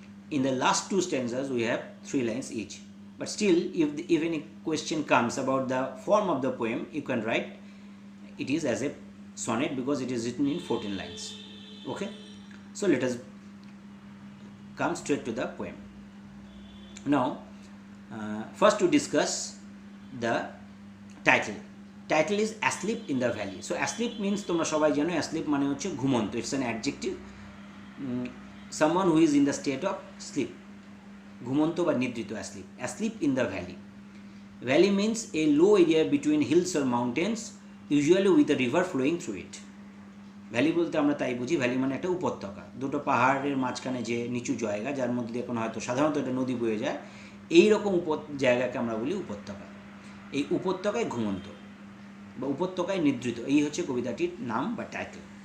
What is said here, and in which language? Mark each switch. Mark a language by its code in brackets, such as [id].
[en] In the last 2 stanzas we have 3 lines each. But still, if any question comes about the form of the poem, you can write it is as a sonnet, because it is written in 14 lines. Okay, so let us come straight to the poem. Now first to discuss the title. Title is Asleep in the Valley. So asleep means, [bn] তোমরা সবাই জানো, asleep মানে হচ্ছে ঘুমন্ত. [en] It's an adjective. Someone who is in the state of sleep. [bn] ঘুমন্ত বা নিদ্রিত, asleep. [en] Asleep in the valley. Valley means a low area between hills or mountains, usually with a river flowing through it. [bn] Valley বলতে আমরা তাই বুঝি, valley মানে একটা উপত্যকা, দুটো পাহাড়ের মাঝখানে যে নিচু জায়গা, যার মধ্যে দিয়ে কোনো হয়তো সাধারণত একটা নদী বয়ে যায়, এইরকম জায়গাকে আমরা বলি উপত্যকা। এই উপত্যকায় ঘুমন্ত বা উপত্যকায় নিদ্রিত, এই হচ্ছে কবিতাটির নাম বা টাইটেল।